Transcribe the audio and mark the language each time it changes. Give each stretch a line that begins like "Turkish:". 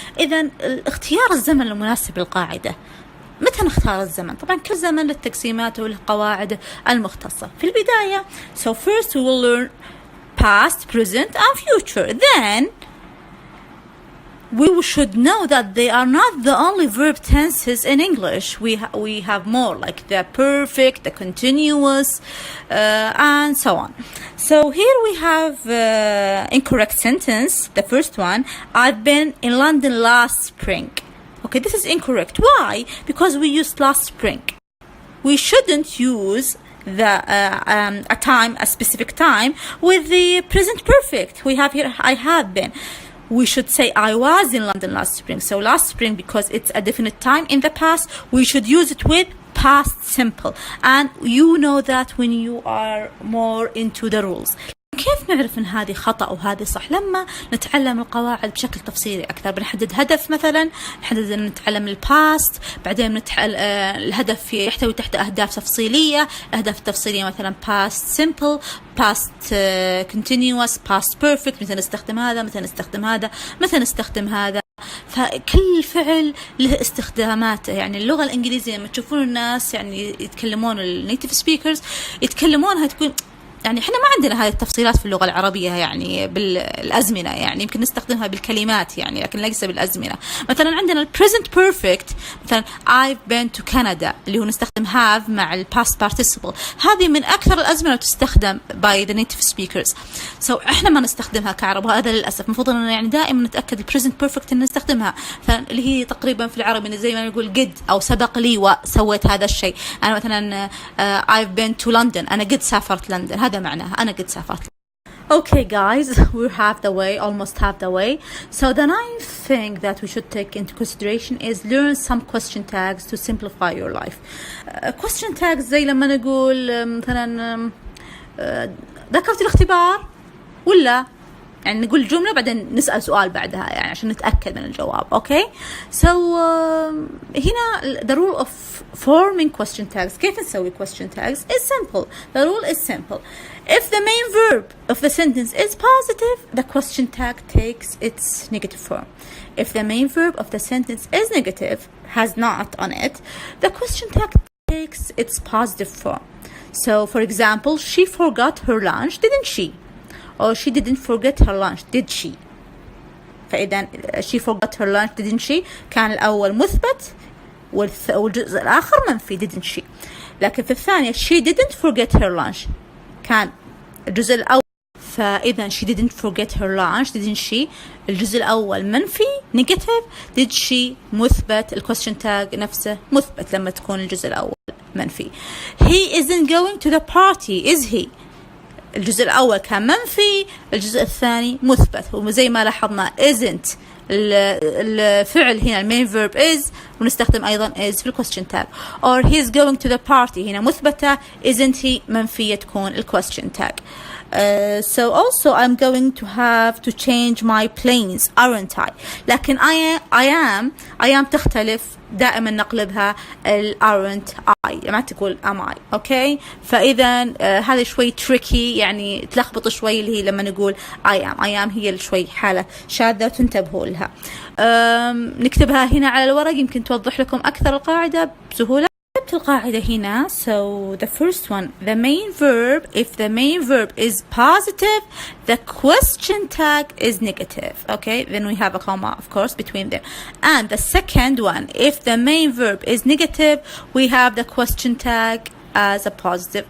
Arabic: إذن اختيار الزمن المناسب للقاعدة. متى نختار الزمن؟ طبعا كل زمن له تقسيماته وله قواعده المختصة. في البداية
English: so first we will learn past, present and future. Then we should know that they are not the only verb tenses in English. We have more like the perfect, the continuous and so on. So here we have incorrect sentence. The first one, I've been in London last spring. Okay, this is incorrect. Why? Because we used last spring. We shouldn't use the a specific time with the present perfect. We have here I have been. We should say I was in London last spring. So last spring, because it's a definite time in the past, we should use it with past simple. And you know that when you are more into the rules.
Arabic: كيف نعرف ان هذه خطأ وهذه صح؟ لما نتعلم القواعد بشكل تفصيلي اكثر، بنحدد هدف مثلا، نحدد ان نتعلم الباست، بعدين الهدف يحتوي تحت اهداف تفصيليه، الاهداف التفصيليه مثلا past simple، past continuous، past perfect، متى نستخدم هذا، متى نستخدم هذا، متى نستخدم هذا. فكل فعل له استخداماته. يعني اللغة الإنجليزية لما تشوفون الناس يعني يتكلمون النيتيف سبيكرز يتكلمونها تكون يعني احنا ما عندنا هذه التفصيلات في اللغة العربية يعني بالأزمنة، يعني يمكن نستخدمها بالكلمات يعني لكن ليس بالأزمنة.
English: مثلا عندنا present perfect، مثلا I've been to Canada
Arabic: اللي هو نستخدم
English: have مع past participle.
Arabic: هذه من أكثر الأزمنة تستخدم
English: by the native speakers.
Arabic: So احنا ما نستخدمها كعرب، وهذا للأسف. مفروض أننا يعني دائما نتأكد present perfect إن نستخدمها، اللي هي تقريبا في العربي زي ما نقول قد أو سبق لي وسويت هذا الشيء. أنا مثلا
English: I've been to London،
Arabic: أنا قد سافرت لندن، هذا معناها أنا قد سافرت.
English: Okay guys, we're almost half the way. So the ninth thing that we should take into consideration is learn some question tags to simplify your life.
Arabic: Question tags زي لما نقول مثلا ذكرت الاختبار ولا، يعني نقول جملة بعدين نسأل سؤال بعدها يعني عشان نتأكد من الجواب.
English: Okay, so هنا the rule of forming question tags.
Arabic: كيف نسوي question tags?
English: It's simple. The rule is simple. If the main verb of the sentence is positive, the question tag takes its negative form. If the main verb of the sentence is negative, has not on it, the question tag takes its positive form. So for example, she forgot her lunch, didn't she? Or she didn't forget her lunch, did she? فإذا she forgot her lunch, didn't she
Arabic: كان الأول مثبت والجزء الآخر منفي
English: didn't she.
Arabic: لكن في الثانية
English: she didn't forget her lunch
Arabic: كان الجزء الأول، فإذا she didn't forget her lunch didn't she الجزء الأول منفي negative، did she مثبت، الquestion tag نفسه مثبت لما تكون الجزء الأول منفي.
English: He isn't going to the party, is he؟
Arabic: الجزء الأول كان منفي، الجزء الثاني مثبت. وزي ما لاحظنا isn't الفعل هنا المين verb is، ونستخدم أيضا is في question tag.
English: or he's going to the party
Arabic: هنا مثبتة،
English: isn't he منفية تكون question tag. So also I'm going to have to change my plans, aren't I؟ لكن I am تختلف،
Arabic: دائما نقلبها
English: aren't I، ما تقول am I.
Arabic: okay، فإذا هذا شوي tricky يعني تلخبط شوي، اللي هي لما نقول I am هي شوي حالة شاذة تنتبهوا لها. نكتبها هنا على الورق يمكن توضح لكم أكثر القاعدة بسهولة. القاعدة هنا.
English: So the first one, the main verb, if the main verb is positive, the question tag is negative. Okay, then we have a comma, of course, between them. And the second one, if the main verb is negative, we have the question tag as a positive.